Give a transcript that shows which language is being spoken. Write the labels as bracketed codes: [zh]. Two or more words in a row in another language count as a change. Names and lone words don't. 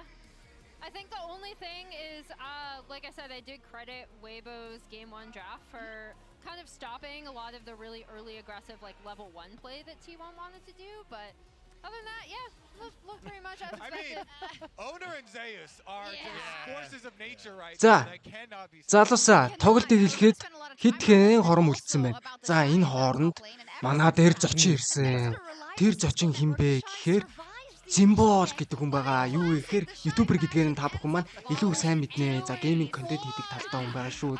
[en] I think the only thing is, like I said, I did credit Weibo's Game 1 draft for kind of stopping a lot of the really early aggressive like level 1 play that T1 wanted to do, but other than that, yeah, look pretty much as expected. Owner and Zeus are just forces of nature right [mn] За. [en] now that cannot be [mn] Залуусаа тоглолтыг хэлэхэд хэд хэн хором үлдсэн байна. За энэ хооронд манай дээр зочин ирсэн. Тэр зочин хин бэ гэхээр Зимбол гэдэг хүн байгаа. Юу гэхээр ютубер гэдгээр нь та бүхэн маань илүү сайн мэднэ. За гейминг контент хийдэг талтай хүн байгаа шүү.